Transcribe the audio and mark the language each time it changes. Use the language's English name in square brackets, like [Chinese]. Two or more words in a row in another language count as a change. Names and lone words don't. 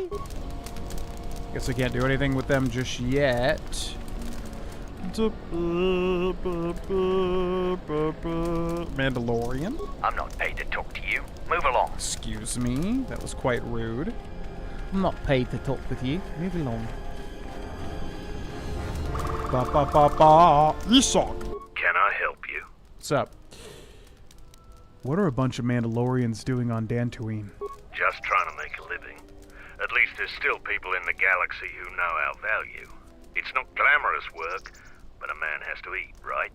[English] Guess I can't do anything with them just yet. Mandalorian? I'm not paid to talk to you. Move along. Excuse me, that was quite rude. I'm not paid to talk with you. Move along. Ba ba ba ba. Isaac. Can I help you? What's up? What are a bunch of Mandalorians doing on Dantooine? Just trying to make a living. At least there's still people in the galaxy who know our value. It's not glamorous work, but a man has to eat, right?